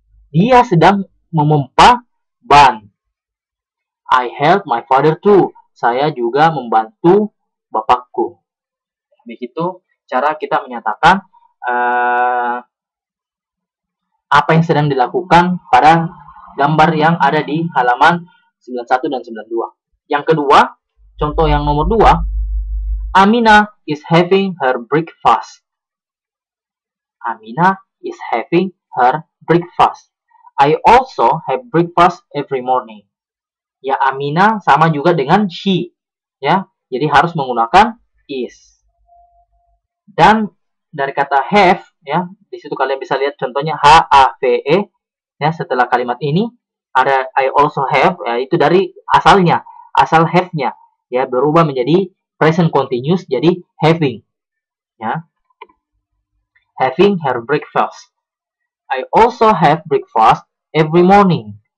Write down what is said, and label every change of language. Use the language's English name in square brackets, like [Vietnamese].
[Indonesian] Dia sedang memompa ban. [English] I help my father too. [Indonesian] Saya juga membantu bapakku. Begitu cara kita menyatakan apa yang sedang dilakukan pada gambar yang ada di halaman 91 dan 92. Yang kedua, contoh yang nomor 2, [English] Amina is having her breakfast. Amina is having her breakfast. I also have breakfast every morning. [Indonesian] Ya, Amina sama juga dengan she. Ya, jadi harus menggunakan is. Dan dari kata have, ya, di situ kalian bisa lihat contohnya have. Ya, setelah kalimat ini ada [English] I also have, [Indonesian] ya, itu dari asalnya, asal have-nya, ya, berubah menjadi present continuous, jadi having. [English] Ya, having her breakfast. I also have breakfast every morning.